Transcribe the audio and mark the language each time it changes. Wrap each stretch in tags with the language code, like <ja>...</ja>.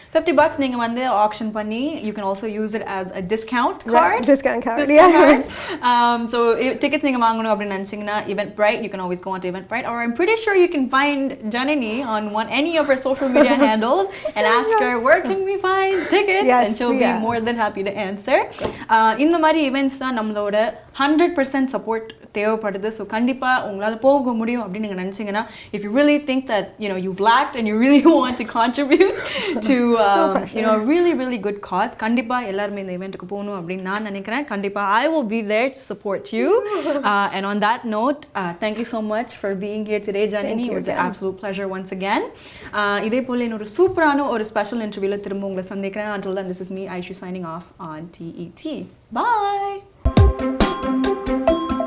<en>$50</en> <ta>நீங்க வந்து</ta> <en>auction பண்ணி, you can also use it as a discount card. Discount card. So tickets</en> <ta>நீங்க வாங்கணும் அப்படின்னு நினைச்சீங்கன்னா</ta> <en>Eventbrite, you can always go on to Eventbrite, or I'm pretty sure you can find Jananie on any of her social media handles and ask her, where can we find tickets? And she'll be more than happy to answer.</en> <ta>இந்த மாதிரி events தான் நம்மளோட 100% support தேவைப்படுது. So கண்டிப்பாக உங்களால் போக முடியும் அப்படின்னு நீங்கள் நினச்சிங்கன்னா,</ta> <en>if you really think that, you know, you've lacked and you really want to contribute to you know, a really, really good cause,</en> <ta>கண்டிப்பாக எல்லாருமே இந்த eventக்கு போகணும் அப்படின்னு நான் நினைக்கிறேன். கண்டிப்பாக</ta> <en>I will be there to support you. And on that note, thank you so much for being here today, Jananie. It was an absolute pleasure once again.</en> <ta>இதே போல் இன்னொரு சூப்பரான ஒரு ஸ்பெஷல் இன்டர்வியூல திரும்ப உங்களை சந்திக்கிறேன்.</ta> <en>Until then, this is me, Aishu, signing off on TET. Bye!</en>